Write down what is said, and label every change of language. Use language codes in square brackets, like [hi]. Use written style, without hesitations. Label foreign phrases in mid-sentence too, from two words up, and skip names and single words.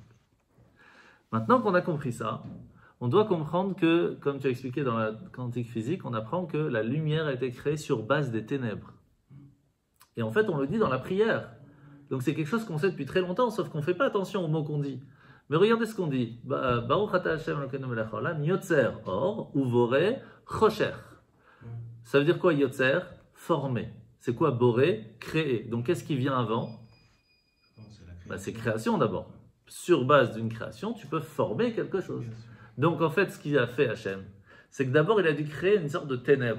[fr] Maintenant qu'on a compris ça, on doit comprendre que, comme tu as expliqué dans la quantique physique, on apprend que la lumière a été créée sur base des ténèbres. Et en fait, on le dit dans la prière. Donc c'est quelque chose qu'on sait depuis très longtemps, sauf qu'on ne fait pas attention aux mots qu'on dit. Mais regardez ce qu'on dit. [he] ברוך אתה השם אלוקינו מלך העולם, יוצר אור, ובורא חושך. [fr] Ça veut dire quoi yotzer? Former. C'est quoi boré? Créer. Donc qu'est-ce qui vient avant? C'est création d'abord. Sur base d'une création, tu peux former quelque chose. Donc en fait, ce qu'il a fait Hachem, c'est que d'abord il a dû créer une sorte de ténèbres.